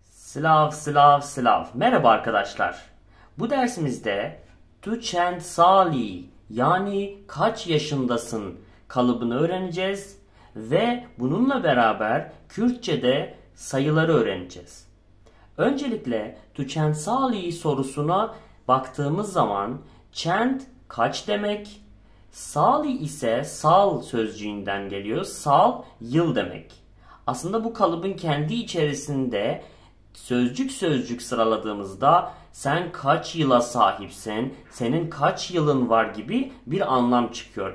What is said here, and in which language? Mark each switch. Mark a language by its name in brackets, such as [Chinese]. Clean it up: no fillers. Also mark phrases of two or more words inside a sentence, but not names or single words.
[Turkish] Slav. Merhaba arkadaşlar. Bu dersimizde [Kurdish] tu çend sali [Turkish] yani kaç yaşındasın kalıbını öğreneceğiz ve bununla beraber Kürtçe'de sayıları öğreneceğiz. Öncelikle [Kurdish] tu çend sali [Turkish] sorusuna baktığımız zaman çend kaç demek? Sali ise sal sözcüğünden geliyor. Sal yıl demek. Aslında bu kalıbın kendi içerisinde sözcük sıraladığımızda sen kaç yıla sahipsin, senin kaç yılın var gibi bir anlam çıkıyor.